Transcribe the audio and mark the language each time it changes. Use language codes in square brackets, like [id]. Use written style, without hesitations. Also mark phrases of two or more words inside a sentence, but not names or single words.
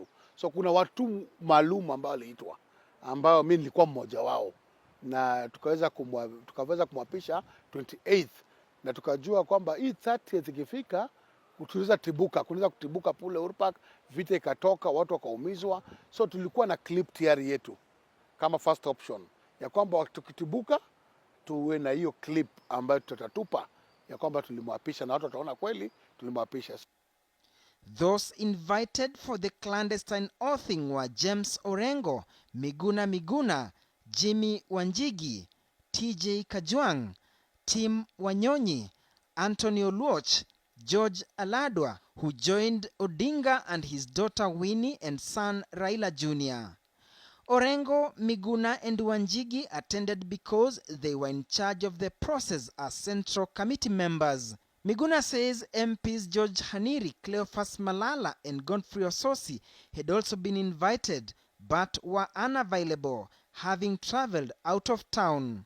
[sw] So kuna watu maalum ambao aliitwa, ambao mimi nilikuwa mmoja wao, na tukaweza kumwapisha 28th, na tukajua kwamba hii 30th ikifika kunaweza kutibuka pule Urpak, vita ikatoka, watu wakaumizwa. So tulikuwa na clip tayari yetu kama [en] first option [sw] ya kwamba tukitibuka tuwe na hiyo clip ambayo tutatupa ya kwamba tulimwapisha, na watu wataona kweli tulimwapisha. [en] Those invited for the clandestine oathing were James Orengo, Miguna, Jimmy Wanjigi, TJ Kajwang, Tim Wanyonyi, Anthony Oluoch, George Aladwa, who joined Odinga and his daughter Winnie and son Raila Jr. Orengo, Miguna and Wanjigi attended because they were in charge of the process as Central Committee members. Miguna says MPs George Haniri, Cleophas Malala and Godfrey Ososi had also been invited but were unavailable, having travelled out of town.